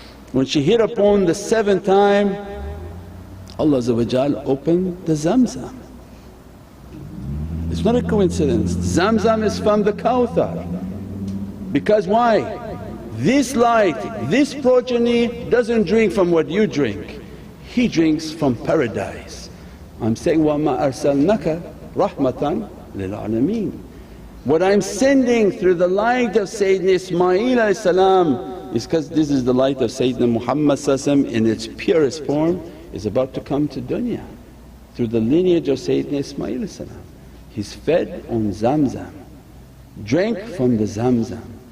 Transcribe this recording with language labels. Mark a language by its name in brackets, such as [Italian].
[English] When she hit upon the 7th time, Allah opened the Zamzam. It's not a coincidence, Zamzam is from the Kawthar. Because why? This light, this progeny doesn't drink from what you drink, he drinks from paradise. I'm saying, [Arabic] وَمَا أَرْسَلْنَاكَ رَحْمَةً لِلْعَالَمِينَ. [English] What I'm sending through the light of Sayyidina Ismail is because this is the light of Sayyidina Muhammad in its purest form is about to come to dunya through the lineage of Sayyidina Ismail. He's fed on Zamzam, drank from the Zamzam.